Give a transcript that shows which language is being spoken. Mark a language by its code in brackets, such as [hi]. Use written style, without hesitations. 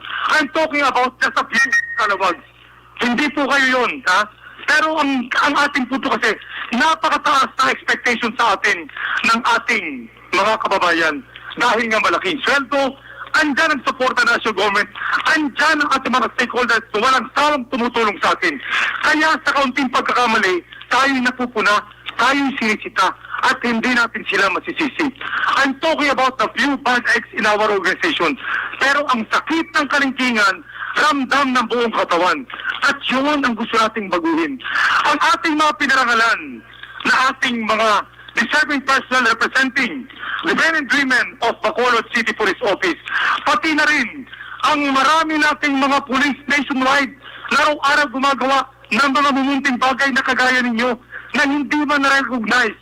[en] I'm talking about just a few kalawags. [tl] Hindi po kayo yun, ha? Pero ang ating punto kasi, napakataas na expectation sa atin ng ating mga kababayan. Dahil nga malaking sweldo andyan ang suporta ng national government, andyan ang ating mga stakeholders na walang sawang tumutulong sa atin. Kaya sa kaunting pagkakamali, tayo'y napupuna, tayo'y sinisita, at hindi natin sila masisisi. [en] I'm talking about the few bad eggs in our organization. [tl] Pero ang sakit ng kalingkingan, ramdam ng buong katawan. At yun ang gusto nating baguhin. Ang ating mga pinarangalan na ating mga [en] deserving personnel representing the men and women of Bacolod City Police Office, [tl] pati na rin ang marami nating mga police nationwide na araw-araw gumagawa ng mga mumunting bagay na kagaya ninyo na hindi man na-recognize.